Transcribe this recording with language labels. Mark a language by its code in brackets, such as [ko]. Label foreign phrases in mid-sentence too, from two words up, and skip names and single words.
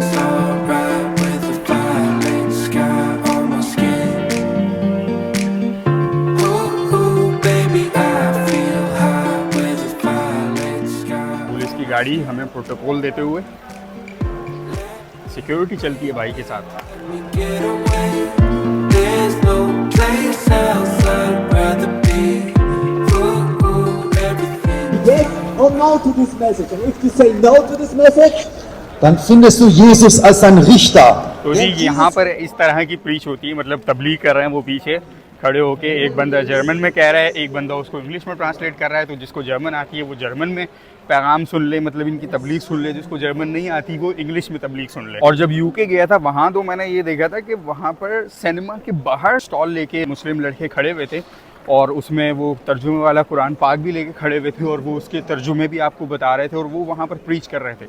[ur] گاڑی ہمیں پروٹوکول دیتے ہوئے، سیکیورٹی چلتی ہے بھائی کے ساتھ. [en] Yes or no to this message? And if you say no to this message, [de] dann findest du Jesus als dein Richter. [ur] تو جی یہاں پر اس طرح کی پریچ ہوتی ہے، مطلب تبلیغ کر رہے ہیں وہ پیچھے کھڑے ہو کے، ایک بندہ جرمن میں کہہ رہا ہے، ایک بندہ اس کو انگلش میں ٹرانسلیٹ کر رہا ہے. تو جس کو جرمن آتی ہے وہ جرمن میں پیغام سن لے، مطلب ان کی تبلیغ سن لے، جس کو جرمن نہیں آتی وہ انگلش میں تبلیغ سن لے. اور جب یوکے گیا تھا وہاں تو میں نے یہ دیکھا تھا کہ وہاں پر سنیما کے باہر اسٹال لے کے مسلم لڑکے کھڑے ہوئے تھے اور اس میں وہ ترجمے والا قرآن پاک بھی لے کے کھڑے ہوئے تھے اور وہ اس کے ترجمے بھی آپ کو بتا رہے تھے اور وہ وہاں پر پریچ کر رہے تھے.